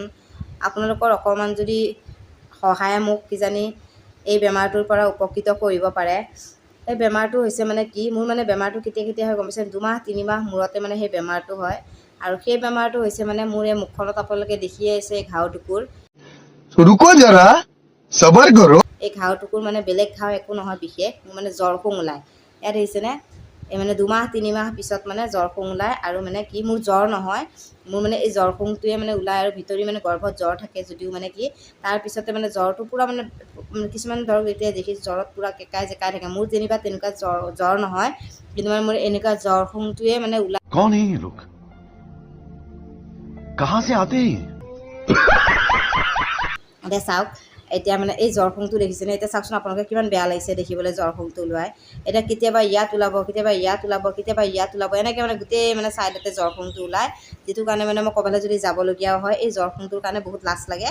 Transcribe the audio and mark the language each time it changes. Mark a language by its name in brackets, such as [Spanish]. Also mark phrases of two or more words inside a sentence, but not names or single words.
[Assamese] আপোনালোকৰ অকণমান যদি সহায়ে মোক কিজানি এই বেমাৰটোৰ পৰা উপকৃত কৰিব পাৰে। এই বেমাৰটো হৈছে মানে কি, মোৰ মানে বেমাৰটো কেতিয়া হয় গম পাইছে, 2 মাহ 3 মাহ মূৰতে মানে সেই বেমাৰটো হয়। আৰু সেই বেমাৰটো হৈছে মানে মোৰ এই মুখখনত আপোনালোকে দেখিয়ে আছে এই ঘাঁওটুকুৰ। [Hindi] रुको जरा सबर करो। [Assamese] এই ঘাঁওটুকুৰ মানে বেলেগ ঘাঁও একো নহয় বিশেষ, মোৰ মানে জ্বৰখং ওলায়। ইয়াত দেখিছেনে, এই মানে 2 মাহ 3 মাহ পিছত মানে জ্বৰখং ওলায়। আৰু মানে কি, মোৰ জ্বৰ নহয়, মোৰ মানে এই জ্বৰখংটোৱে মানে ওলায়। আৰু ভিতৰি মানে গৰ্ভত জ্বৰ থাকে যদিও মানে কি, তাৰপিছতে মানে জ্বৰটো পূৰা মানে কিছুমান ধৰক এতিয়া দেখিছোঁ জ্বৰত পূৰা কেঁকাই জেকাই থাকে। মোৰ যেনিবা তেনেকুৱা জ্বৰ নহয়, কিন্তু মানে মোৰ এনেকুৱা জ্বৰখংটোৱে মানে ওলায়। [Hindi] कौन है ये लोग? कहां से आते हैं? [Assamese] এতিয়া চাওক, এতিয়া মানে এই জ্বৰখংটো দেখিছেনে, এতিয়া চাওকচোন আপোনালোকে কিমান বেয়া লাগিছে দেখিবলৈ জ্বৰখংটো ওলোৱাই। এতিয়া কেতিয়াবা ইয়াত ওলাব, কেতিয়াবা ইয়াত ওলাব, কেতিয়াবা ইয়াত ওলাব, এনেকৈ মানে গোটেই মানে ছাইডতে জ্বৰখংটো ওলায়। যিটো কাৰণে মানে মই ক'ৰবালৈ যদি যাবলগীয়াও হয় এই জ্বৰখংটোৰ কাৰণে বহুত লাজ লাগে।